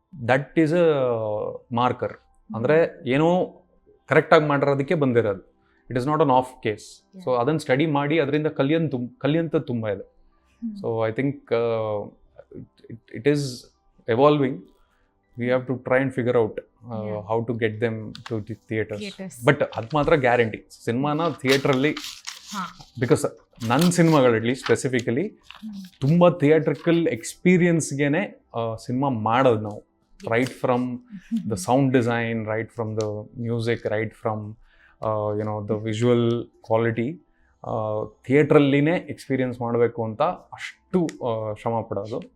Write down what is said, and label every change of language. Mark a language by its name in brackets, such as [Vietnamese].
[English] That is a marker. [Kannada] ಅಂದರೆ ಏನೋ ಕರೆಕ್ಟಾಗಿ ಮಾಡಿರೋದಕ್ಕೆ ಬಂದಿರೋದು. [English] It is not an off case. [Kannada] So ಅದನ್ನು ಸ್ಟಡಿ ಮಾಡಿ ಅದರಿಂದ ಕಲಿಯಂಥದ್ದು ತುಂಬ ಇದೆ. [English] So I think it is evolving. We have to try and figure out how to get them to the theaters. [Kannada] But ಅದು ಮಾತ್ರ ಗ್ಯಾರಂಟಿ, ಸಿನಿಮಾನ ಥಿಯೇಟ್ರಲ್ಲಿ, ಬಿಕಾಸ್ ನನ್ನ ಸಿನಿಮಾಗಳು ಅಟ್ಲೀಸ್ಟ್ ಸ್ಪೆಸಿಫಿಕಲಿ ತುಂಬ ಥಿಯೇಟ್ರಿಕಲ್ ಎಕ್ಸ್ಪೀರಿಯನ್ಸ್ಗೆ ಸಿನಿಮಾ ಮಾಡೋದು ನಾವು. [English] right from the sound design, right from the music, right from the visual quality [Kannada] ಥಿಯೇಟ್ರಲ್ಲಿನೇ experience ಮಾಡಬೇಕು ಅಂತ ಅಷ್ಟು ಶ್ರಮ ಪಡೋದು.